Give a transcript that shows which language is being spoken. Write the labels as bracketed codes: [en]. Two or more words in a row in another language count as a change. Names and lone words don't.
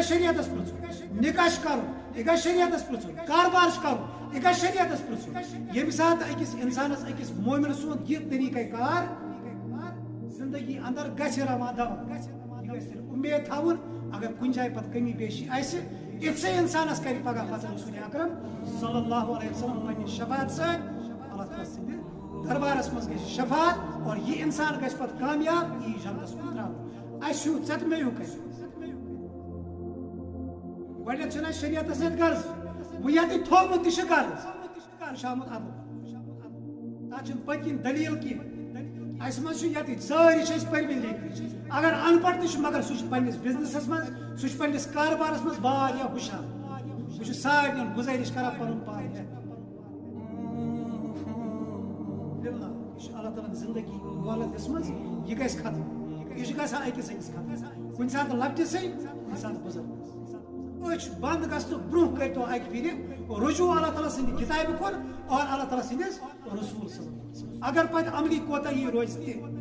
[ks] شریعتس منٛز نکاح چھُ کرُن یہِ گٔے شریعتس منٛز کاربار چھُ کرُن یہِ گٔے شریعتس منٛز ییٚمہِ ساتہٕ أکِس اِنسانس أکِس مومِن سُنٛد یہِ طریٖقے کار زندگی اندر گژھِ رواں دوا یہِ گژھِ تیٚلہِ اُمید تھاوُن اگر کُنہِ جایہِ پتہٕ کمی بیشی آسہِ اتسے انسانس کر پگہ پتہ رسول اکرم [ar] صلی اللہ علیہ وسلم [ks] پنہ شفاعت سے اللہ تعالیٰ سند دربارس مز گژھِ شفاعت اور یہ انسان گژھِ پتہ کامیاب یہ جنتس کن تراو اسو ژت میو کر گۄڈنیٚتھ چھنہٕ اَسہِ شریعتس سۭتۍ غرض وۄنۍ ییٚتہِ تھوٚومُت تہِ چھُ غرض شامُت ادب تتھ چھنہٕ پٔتۍ کِنۍ دلیٖل کینٛہہ اسہِ منٛز چھُ ییٚتہِ سٲری چھِ أسۍ پٔرۍمٕتۍ لیکھمٕتۍ اگر ان پڑھ تہِ چھُ مگر سُہ چھُ پننِس بزنسس منٛز سُہ چھُ پننِس کاربارس منٛز واریاہ ہُشار بہٕ چھُس سارنٕے گُزٲرِش کران پنُن پان ہیٚتھ باللہ یہ چھُ اللہ تعالیٰ زندگی مولت دِژمٕژ یہِ گژھِ ختم یہ چھُ گژھان أکِس أکِس ختم کُنہِ ساتہٕ لۄکٹِسٕے کُنہِ ساتہٕ بُزرگس أچھ بند گژھنہٕ برونٛہہ کٔرۍتو اکہِ پھِرِ رجوع اللہ تعالیٰ سٕنٛدِ کِتابہِ کُن اور اللہ تعالیٰ سٕنٛدِس رسوٗل [ar] صلی اللہ علیہ وسلم [ks] اگر پتہٕ عملی کوتاہی روزِ تہِ